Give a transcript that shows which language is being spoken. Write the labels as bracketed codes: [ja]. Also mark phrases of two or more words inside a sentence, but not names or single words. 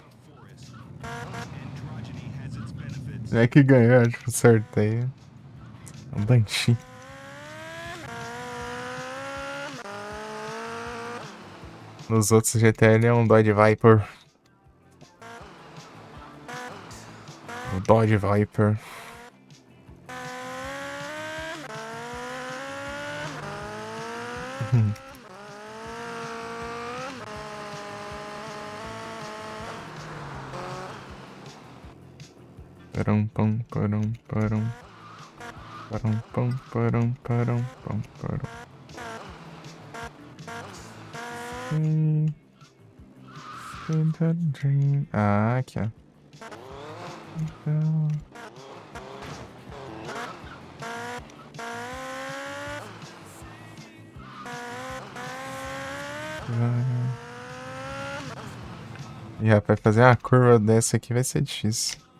[pt] Não é que ganhou, acho, o sorteio. Um Banshee. Nos outros GTA ele é um Dodge Viper. O Dodge Viper. Param, pam, param, param. Param, pam, param, param, pam, param. Ah, aqui, ó. Então... E rapaz, fazer uma curva dessa aqui vai ser difícil.